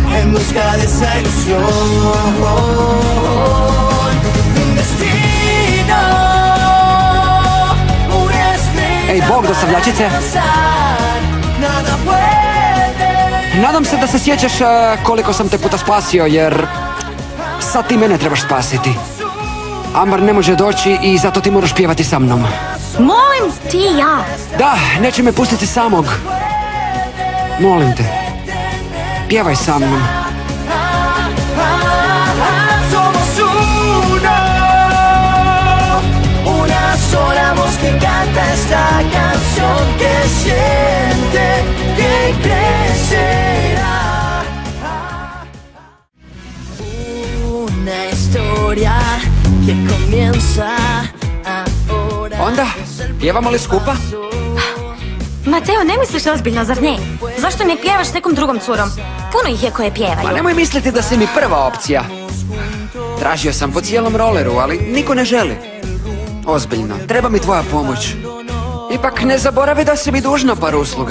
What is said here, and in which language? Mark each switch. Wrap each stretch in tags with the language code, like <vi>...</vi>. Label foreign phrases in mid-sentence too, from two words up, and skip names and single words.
<es>en busca de esa ilusión. Un destino, una estrella.</es> <hr>Ej, Bog, dostavljačice.</hr> <es>Nada puede.</es> <hr>Nadam se da se sjećaš koliko sam te puta spasio, jer sad ti mene trebaš spasiti. Ambar ne može doći i zato ti moraš pjevati sa mnom. Molim ti i ja. Da, neće me pustiti samog. Molim te, pjevaj sa mnom.</hr> <es>Somos uno, una sola voz que canta esta canción que siente que crecerá. Una historia que comienza ahora.</es> <hr>Onda, pjevamo li skupa? Mateo, ne misliš ozbiljno, zar ne? Zašto ne pjevaš s nekom drugom curom? Puno ih je koje pjevaju. Pa nemoj misliti da si mi prva opcija. Tražio sam po cijelom roleru, ali niko ne želi. Ozbiljno, treba mi tvoja pomoć. Ipak ne zaboravi da si mi dužna par usluga.</hr>